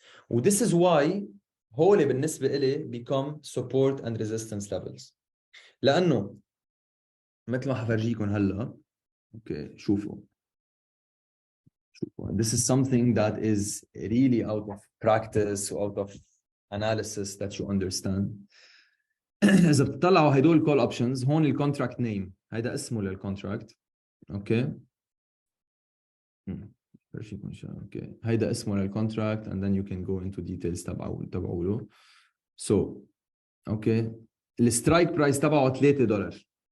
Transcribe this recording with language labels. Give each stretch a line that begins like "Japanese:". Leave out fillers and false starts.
English: And this is why
Arabic: هول بالنسبة إلي
English: become support and resistance levels.
Arabic: لأنه مثل ما حفرجيكم هلا. Okay, شوفوا.
English: This is something that is really out of practice, out of analysis that you understand.
Arabic: إذا بتطلعوا هدول call options هون ال contract name هيدا اسمه للcontract.
English: Okay. Okay.
Arabic: هيدا اسمه للcontract
English: and then you can go into details
Arabic: تبعوا له.
English: So, okay. The strike price
Arabic: تبعه
English: $3.